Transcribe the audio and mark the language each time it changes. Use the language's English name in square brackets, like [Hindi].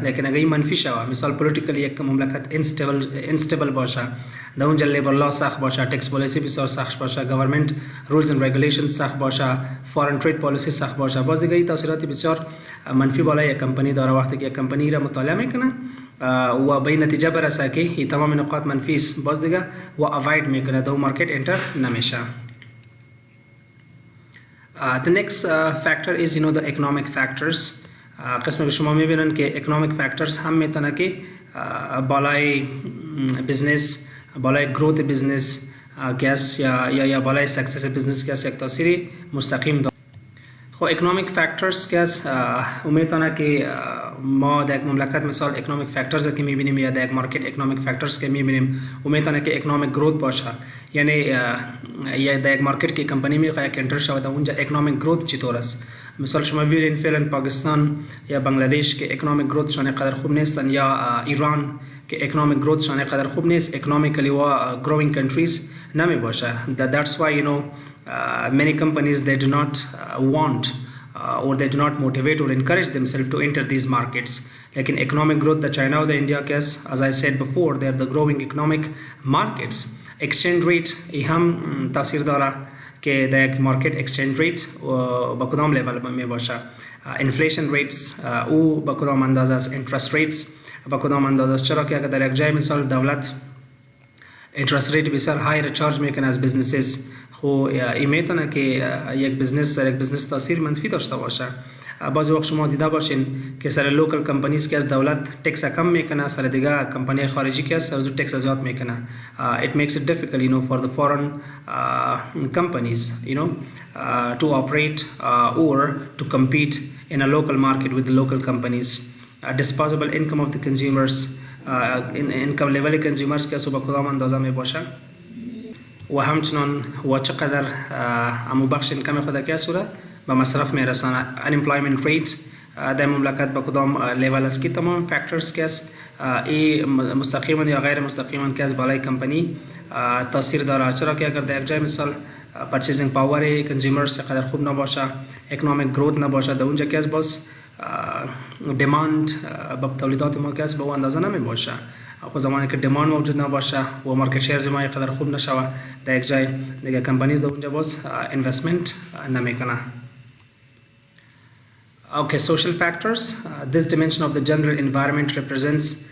[Persian] لیکن اگر این منفی شوه مثال پولیتیکلی یک مملکت اینستیبل باشه در اونجا لیبر لا سخت باشه ټیکس پالیسی بسیار سخت باشه گورنمنت رولز اند ریگولیشنز سخت باشه فارن ترید پالیسی سخت باشه باز دیگه این تاثیرات بسیار منفی بالای یک کمپانی داره. وقتی که یک کمپانی را مطالعه میکنه و به نتیجه برسه که این تمام نقاط منفی است باز دیگه و اوایډ میکنه در مارکت انتر نمیشه. [English] The next factor is the economic factors. [Persian] قسمی که شما میبینن که economic factors هم میتونه که بالای بزنس بالای گروت بزنس گس یا بالای سکسس بزنس گس یک تاثیری مستقیم داره. خب economic factors گس میتونه که ما در یک مملکت مثال economic factors که میبینیم یا در یک مارکت economic factors که میبینیم میتونه که economic growth باشه. یعنی یا در یک مارکت که کمپانی میخواد که انتر شود اونجا economic growth چطور است. مثال شما ببینید فعلا پاکستان یا بنگلادش که economic growth شان قدر خوب نیستن یا ایران که economic growth شان قدر خوب نیست economically و growing countries نمی باشه. [English] That's why many companies they do not want or they do not motivate or encourage themselves to enter these markets. Lekin economic growth the China or the India case, as I said before, they are the growing economic markets. [Persian] Exchange rate هم تاثیر داره که در market exchange rate با کدام level می باشه. Inflation rates او با کدام اندازه است. Interest rates با کدام اندازه است. چرا که اگر در یک جای مثال دولت interest rate بسیار های چارج میکنه از businesses خو این میتونه که یک بزنس تاثیر منفی داشته باشه. بعضی وقت شما دیده باشین که سر لوکل کمپانیز که از دولت ټیکس کم میکنه سر دیگه کمپانی خارجی که از ټیکس زیاد میکنه. [English] It makes it difficult for the foreign companies to operate or to compete in a local market with the local companies. Disposable income of the consumers income level consumers [Persian] که صبح کدام اندازه می باشه و همچنان و چقدر امو بخش اینکم خود که صورت به مصرف می رسانه. unemployment rate در مملکت با کدام لیول است که تمام فاکتورز که است ای مستقیما یا غیر مستقیما که از بالای کمپانی تاثیر داره. چرا که اگر در یک جای مثال purchasing power consumers قدر خوب نباشه economic growth نباشه در اونجا که از باز demand با تولیدات ما که است به اون اندازه نمی باشه. خب زمانی که demand موجود نباشه و مارکت شیرز ما قدر خوب نشوه در یک جای دیگه کمپانیز در اونجا باز investment نمیکنه. [English] Okay, social factors. This dimension of the general environment represents